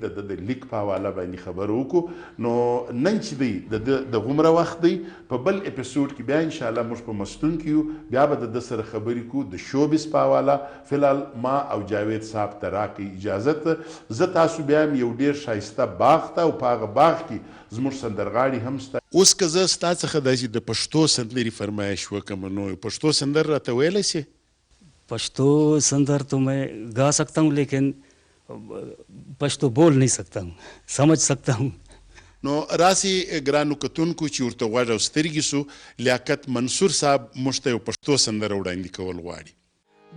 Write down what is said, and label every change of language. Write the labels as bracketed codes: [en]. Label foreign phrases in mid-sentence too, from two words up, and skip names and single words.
[ps] د ده د لیک په حواله باندې خبرې وکړو نو نن چې دی د ده د هومره وخت دی په بل اپیسوډ کې بیا انشاءالله موږ په مستون کې یو بیا به د ده سره خبرې کوو د شوبز په حواله فلحال ما او جاوید صاحب ته راکړئ اجازت زه تاسو بیا هم یو ډېر ښایسته باغ ته او په هغه باغ کې زموږ سندرغاړي هم ستا اوس که زه ستا څخه داسې د پښتو سندرې فرمایش وکړم نو پښتو سندر راته ویلی سې [ur] پشتو سندر تو میں گا سکتا ہوں لیکن پشتو بول نہیں سکتا ہوں سمجھ سکتا ہوں [ps] نو راسې ګرانو کتونکو چې ورته غوږ او سترګې سو لیاقت منصور صاحب موږ ته یو پښتو سندره وړاندې کول غواړي